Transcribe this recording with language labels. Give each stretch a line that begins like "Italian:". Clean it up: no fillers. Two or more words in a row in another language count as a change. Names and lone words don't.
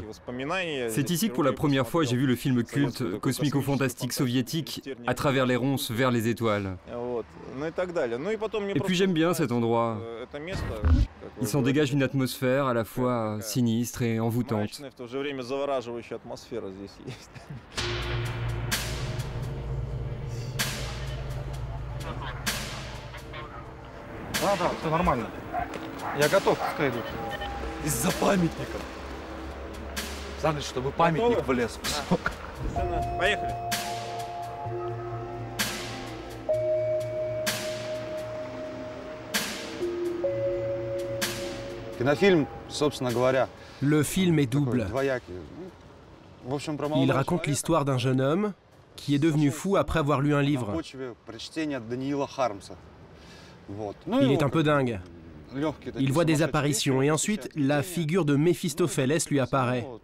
French: C'est ici que pour la première fois j'ai vu le film culte cosmico-fantastique soviétique À travers les ronces vers les étoiles. Et puis j'aime bien cet endroit. Il s'en dégage une atmosphère à la fois sinistre et envoûtante.
Russian: Да, все нормально. Я готов, пускай идут. Из-за памятника. Занят, чтобы памятник влез. Поехали. Кинофильм, собственно говоря.
French: Le film est double. Il raconte l'histoire d'un jeune homme qui est devenu fou après avoir lu un livre. Il est un peu dingue. Il voit des apparitions et ensuite la figure de Méphistophélès lui apparaît.